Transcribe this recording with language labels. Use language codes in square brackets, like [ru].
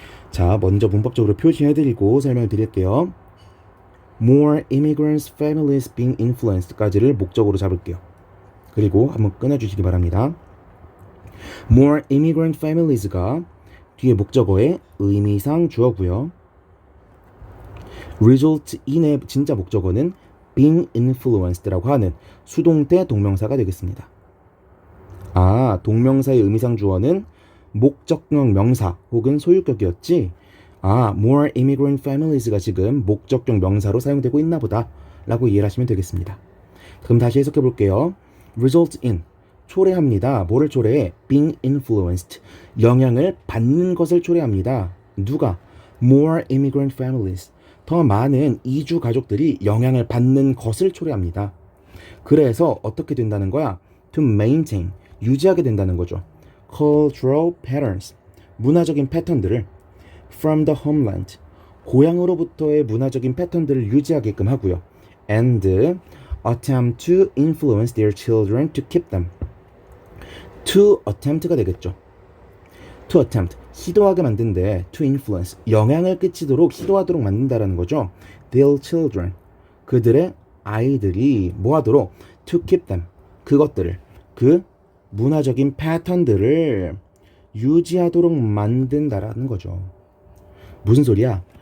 [ko] 자, 먼저 문법적으로 표시해드리고 설명을 드릴게요. [en] more immigrants families being influenced [ko] 까지를 목적으로 잡을게요. 그리고 한번 끊어주시기 바랍니다. [en] more immigrant families [ko] 가 뒤에 목적어의 의미상 주어고요. result in의 진짜 목적어는 [en] being influenced [ko] 라고 하는 수동태 동명사가 되겠습니다. 아, 동명사의 의미상 주어는 목적격 명사 혹은 소유격이었지. 아, [en] more immigrant families [ko] 가 지금 목적격 명사로 사용되고 있나 보다 라고 이해를 하시면 되겠습니다. 그럼 다시 해석해 볼게요. result in 초래합니다. 뭐를 초래해? [en] being influenced [ko] 영향을 받는 것을 초래합니다. 누가? [en] more immigrant families [ko] 더 많은 이주 가족들이 영향을 받는 것을 초래합니다. 그래서 어떻게 된다는 거야? [en] to maintain [ko] 유지하게 된다는 거죠. [en] cultural patterns [ko] 문화적인 패턴들을 [en] from the homeland [ko] 고향으로부터의 문화적인 패턴들을 유지하게끔 하고요. [en] and attempt to influence their children to keep them. to attempt [ko] 가 되겠죠. to attempt 시도하게 만든데 [en] to influence [ko] 영향을 끼치도록 시도하도록 만든다라는 거죠. [en] their children [ko] 그들의 아이들이 뭐하도록 [en] to keep them [ko] 그것들을 그 문화적인 패턴들을 유지하도록 만든다라는 거죠. 무슨 소리야?